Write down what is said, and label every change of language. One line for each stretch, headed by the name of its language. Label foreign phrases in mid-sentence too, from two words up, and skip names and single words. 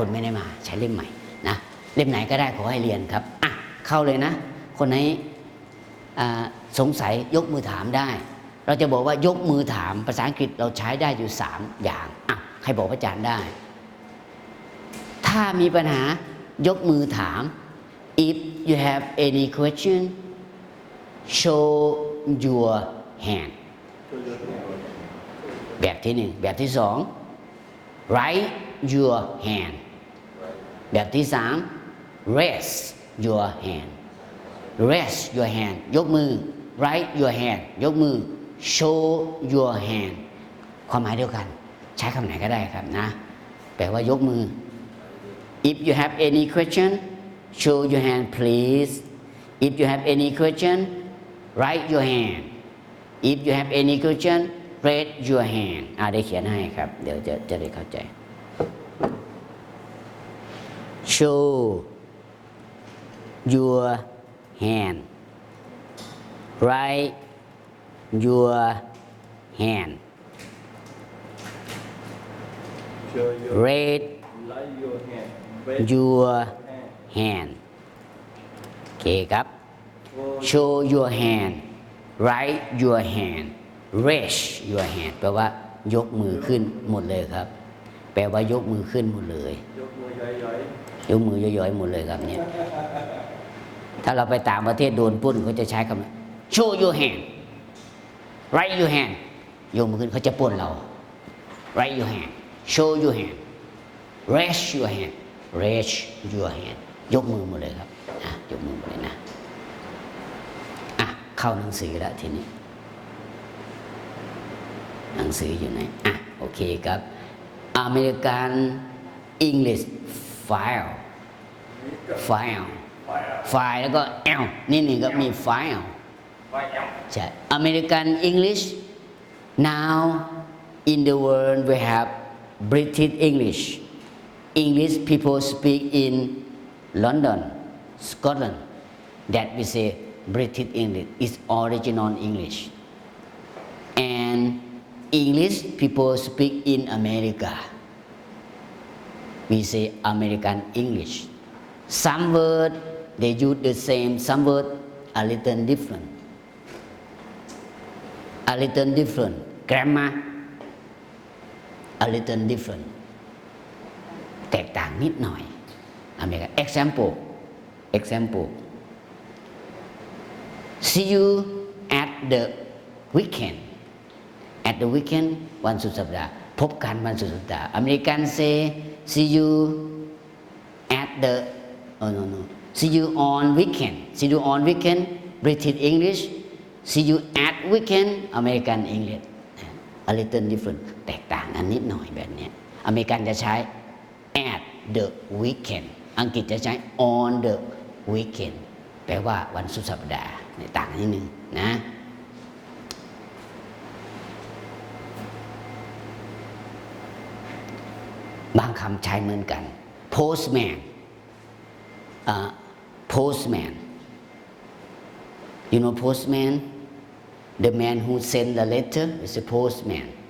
Thai: ไม่ได้มาใช้เล่มใหม่นะเล่มไหนก็ได้ขอให้เรียนครับอ่ะเข้าเลยนะคนไหนสงสัยยกมือถามได้ เราจะบอกว่ายกมือถามภาษาอังกฤษเราใช้ได้อยู่3อย่างอ่ะใครบอกพระอาจารย์ได้ถ้ามีปัญหายกมือถาม
English: if you have any question show your hand
Thai: แบบที่ 1แบบที่ 2
English: raise your hand
Thai: แบบที่ 3
English: raise your hand raise your hand ยก มือ raise your hand ยกมือ show your hand
Thai: ความหมายเดียวกันใช้คำไหนก็ได้ครับนะแปลว่ายกมือ
English: if you have any question show your hand please if you have any question raise your hand if you have any question raise your hand
Thai: ได้เขียนให้ครับเดี๋ยวจะได้เข้าใจ
English: show your hand raise your hand raise your hand
Thai: โอเคครับ
English: show your hand raise your hand raise your hand
Thai: แปลว่ายกมือขึ้นหมดเลยครับแปลว่ายกมือขึ้นหมดเลยยกมือย้อยๆหมดเลยครับเนี่ยถ้าเราไปต่างประเทศโดนปล้นเขาจะใช้คำ
English: show your hand raise your hand
Thai: ยกมือขึ้นเขาจะปล้นเรา
English: raise your hand show your hand raise your hand
Thai: raise your hand ยกมือหมดเลยครับยกมือหมดเลยนะ เข้าหนังสือแล้วทีนี้หนังสืออยู่ไหนโอเคครับอเมริกัน English file แล้วก็ L นี่ก็มี
English: file ใช่ American English now in the world we have British English people speak in London Scotland that we say British English is original English and English people speak in America we say American English some word they use the same some word a little different grammar a little different
Thai: แตกต่างนิดหน่อยอเมริกัน
English: example see you at the weekend
Thai: วันสุดสัปดาห์พบกันวันสุดสัปดาห์อเมริ
English: กัน say see you at the see you on weekend British English see you at weekend American English a little different
Thai: แตกต่างกันนิดหน่อยแบบนี้อเมริกันจะใช้
English: at the weekend
Thai: อังกฤษจะใช้
English: on the weekend
Thai: แปลว่าวันสุดสัปดาห์ต่างกันนิดนึงนะ บางคำใช้เหมือนกัน
English: postman you know postman the man who send the letter is a postman